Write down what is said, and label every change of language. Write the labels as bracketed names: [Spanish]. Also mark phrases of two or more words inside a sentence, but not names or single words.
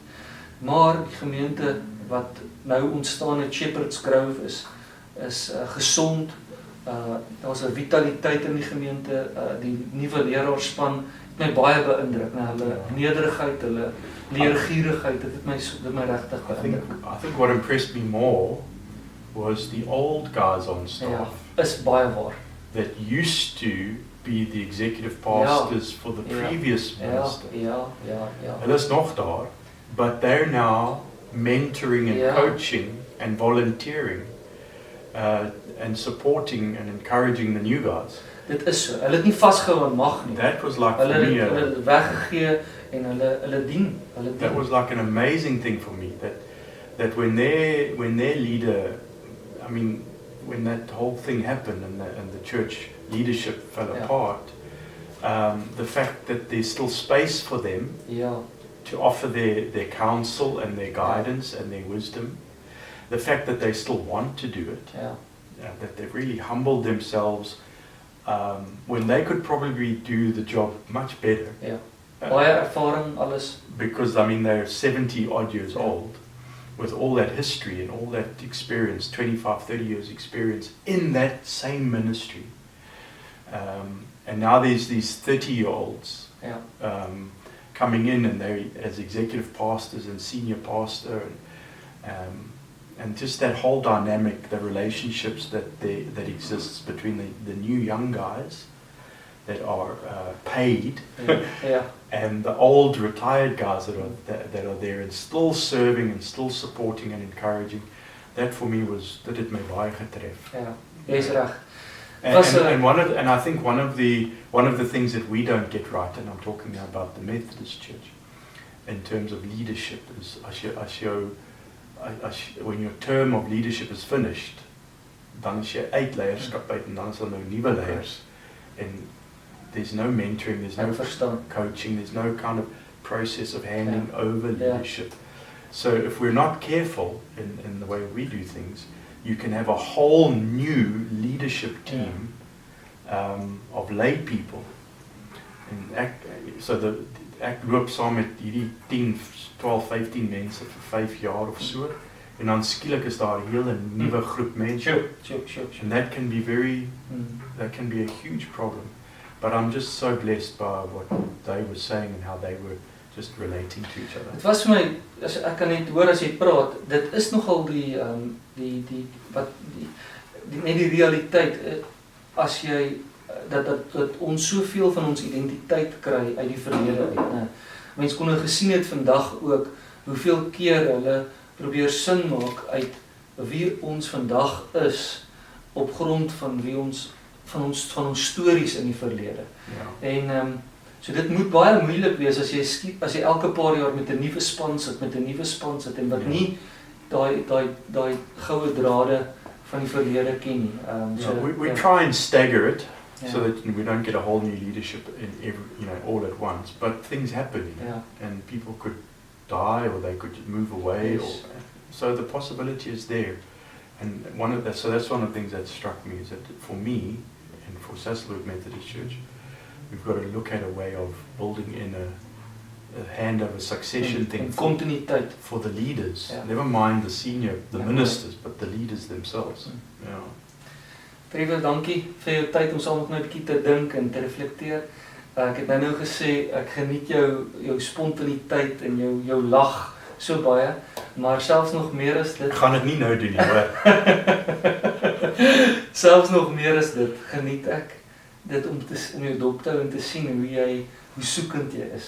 [Afrikaans] Maar die gemeente wat nou ontstaan het, Shepherd's Grove, is gesond. Daar's 'n vitaliteit in die gemeente. Die nuwe leraarspan het my baie beïndruk. Hulle nederigheid, hulle leergierigheid, dit het my regtig beïndruk. [English] I think what impressed me more was the old guys on staff. [Afrikaans] Is baie waar. [English] That used to be the executive pastors for the previous minister. [Afrikaans] Hulle is nog daar, [English] but they're now mentoring and coaching and volunteering and supporting and encouraging the new guys. [Afrikaans] Dit is so. Hulle het nie vasgehou aan mag nie. [English] That was like for me. [Afrikaans] Hulle het weggegee en hulle dien. [English] That was like an amazing thing for me. That when their leader, I mean, when that whole thing happened and the church leadership fell apart, the fact that there's still space for them to offer their counsel and their guidance and their wisdom, the fact that they still want to do it, that they've really humbled themselves when they could probably do the job much better. [Afrikaans] Baie ervaring, alles. [English] Because, I mean, they're 70 odd years old with all that history and all that experience, 25, 30 years experience in that same ministry. And now there's these 30-year-olds coming in and they're as executive pastors and senior pastor and just that whole dynamic, the relationships that exists between the new young guys that are paid and the old retired guys that are there and still serving and still supporting and encouraging. That for me that [Afrikaans] het my baie getref. Jy's reg. [English] And I think one of the things that we don't get right, and I'm talking now about the Methodist Church, in terms of leadership, is when your term of leadership is finished, [Afrikaans] dan is jy uit leierskap uit en dan is daar nou nuwe leiers. [English] And there's no mentoring, there's no coaching, there's no kind of process of handing over leadership. So if we're not careful in the way we do things, you can have a whole new leadership team of lay people. [Afrikaans] En ek loop saam met hierdie 10, 12, 15 mense vir 5 jaar of so, en dan skielik is daar 'n hele nuwe groep mense. [English] And that can be that can be a huge problem. But I'm just so blessed by what they were saying and how they were just relating to each other. [Afrikaans] Dit was vir my, as ek kan net hoor as jy praat, dit is nogal net die realiteit, as jy, dat ons soveel van ons identiteit kry uit die verlede uit. Mens kon gesien het vandag ook, hoeveel keer hulle probeer sin maak uit wie ons vandag is, op grond van wie ons, van ons stories in die verlede. Ja. En, so dit moet baie moeilik wees as jy elke paar jaar met 'n nuwe span sit, en wat nie daai goue drade van die verlede ken nie. [English] We try and stagger it so that we don't get a whole new leadership in all at once. But things happen, and people could die or they could move away. Yes. So the possibility is there. And so that's one of the things that struck me, is that for me and for Sasolburg Methodist Church, we've got to look at a way of building in a handover succession thing continuïteit for the leaders. Never mind the ministers, but the leaders themselves. [Afrikaans] Trevor, dankie vir jou tyd om saam met my 'n bietjie te dink en te reflekteer. Ek het nou gesê, ek geniet jou spontaniteit en jou lag so baie, maar selfs nog meer as dit. Ek gaan dit nie nou doen nie, hoor. Selfs nog meer as dit, geniet ek dit om jou dop te hou en te sien hoe soekend jy is.